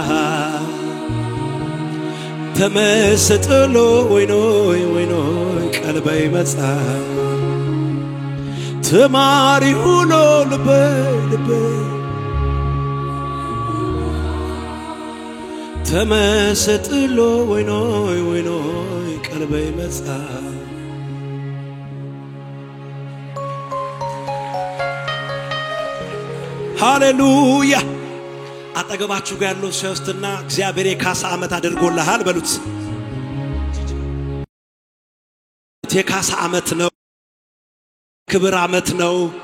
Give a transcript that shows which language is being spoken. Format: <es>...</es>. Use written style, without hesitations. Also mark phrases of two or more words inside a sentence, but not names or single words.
<ti>ተመሰጥሎ ወይኖይ ወይኖይ ቀልበይ መጻ ተማሪሁ ልበይ ልበይ ተመሰጥሎ ወይኖይ ወይኖይ ቀልበይ መጻ</ti> <am>ሃሌሉያ አጠገባችሁ ጋር ያለው ሶስትና እግዚአብሔር የካሳ ዓመት አድርጎልሃል በሉት የካሳ ዓመት ነው ክብር ዓመት ነው</am>